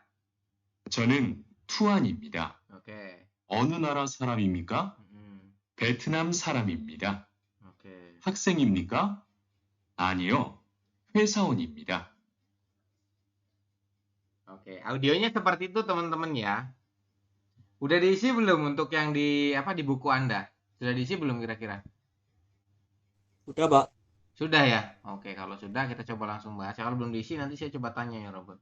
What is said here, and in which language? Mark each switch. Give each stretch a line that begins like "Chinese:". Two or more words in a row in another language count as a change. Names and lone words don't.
Korean: 저는 투안입니다. Oke. 어느 나라 사람입니까? 베트남 사람입니다. Oke. 학생입니까? 아니요, 회사원입니다.
Indonesian: Oke, audionya seperti itu teman-teman ya. Udah diisi belum untuk yang di apa di buku Anda? Sudah diisi belum kira-kira? Udah, Pak. Sudah ya? Oke, kalau sudah kita coba langsung bahas. Kalau belum diisi nanti saya coba tanya ya, Robert.